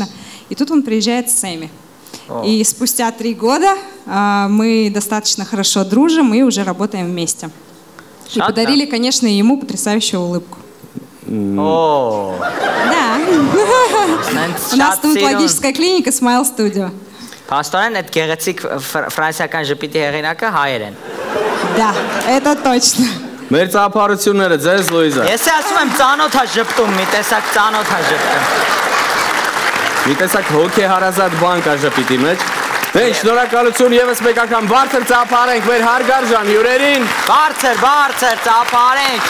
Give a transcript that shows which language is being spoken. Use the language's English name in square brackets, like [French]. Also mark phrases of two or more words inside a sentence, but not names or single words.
[Russian] И тут он приезжает с Сэмми. И спустя 3 года мы достаточно хорошо дружим и уже работаем вместе. И подарили, конечно, ему потрясающую улыбку. Да. У нас стоматологическая клиника Smile Studio. [Armenian] Փաստորեն այդ գեղեցիկ ֆրանսիական ժպիտի հեղինակը հայեր են։ [Russian] Да, это точно. [Armenian] Մեր ծափարությունները ձեզ Լուիզա։ Ես ասում եմ ծանոթ է ժպտում, մի տեսակ ծանոթ է ժպտում։ Մի տեսակ հոգեհարազատ բան կա ժպիտի մեջ։ Դե շնորհակալություն եւս մեկ անգամ բարձր ծափարենք մեր հարգարժան հյուրերին։ Բարձր ծափարենք։